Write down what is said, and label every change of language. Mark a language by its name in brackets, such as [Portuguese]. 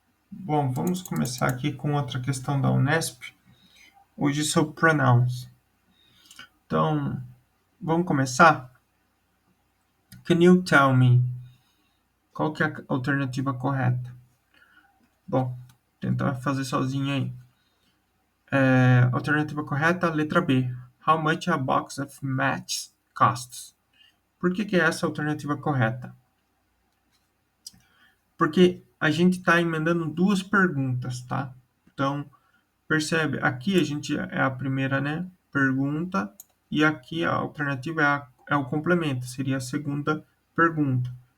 [Portuguese] Bom, vamos começar aqui com outra questão da Unesp, hoje sobre pronouns. Então, vamos começar? [English] Can you tell me [Portuguese] qual que é a alternativa correta? Bom, tentar fazer sozinho aí. Alternativa correta, letra B. [English] How much a box of matches costs? [Portuguese] Por que é essa a alternativa correta? Porque a gente está emendando duas perguntas, tá? Então, percebe, aqui a gente é a primeira, né, pergunta, e aqui a alternativa é o complemento, seria a segunda pergunta.